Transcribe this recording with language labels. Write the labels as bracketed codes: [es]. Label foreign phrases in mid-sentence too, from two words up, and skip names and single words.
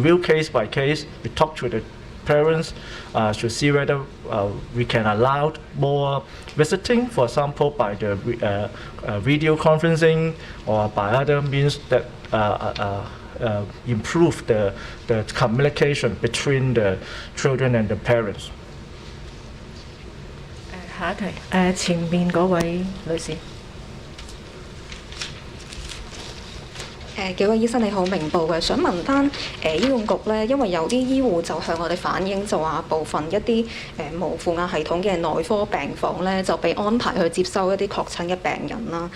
[en] We talk to the parents should see whether we can allow more visiting, for example, by the video conferencing or by other means that improve the communication between the children and the parents. [yue] 下一題，前面嗰位女士。幾位醫生你好，明報嘅，想問翻醫管局咧，因為有啲醫護就向我哋反映，就話部分一啲無負壓系統嘅內科病房咧，就被安排去接收一啲確診嘅病人啦。